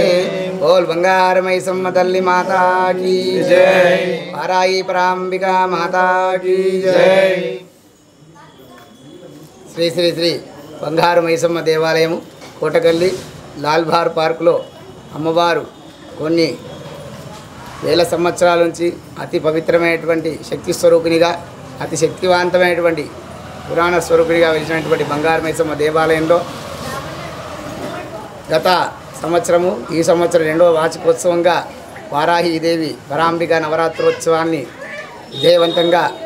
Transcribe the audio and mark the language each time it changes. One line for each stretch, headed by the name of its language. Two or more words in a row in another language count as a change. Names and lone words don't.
Hindi: बोल बंगारमयी सम्म तल्ली माता की जय। वाराही परांबिका माता की जय।
Telugu: श्री श्री श्री बंगारमयी सम्म देवालयము కోటకల్లి లాల్బార్ పార్కులో అమ్మవారు కొన్ని వేల సంవత్సరాల నుంచి అతి పవిత్రమైనటువంటి శక్తి స్వరూపిణిగా అతి శక్తివంతమైనటువంటి పురాణ స్వరూపిణిగా వెలిసినటువంటి బంగారమైసమ్మ దేవాలయంలో గత సంవత్సరము ఈ సంవత్సరం రెండవ వార్షికోత్సవంగా వారాహీదేవి పరాంబిక నవరాత్రోత్సవాన్ని విజయవంతంగా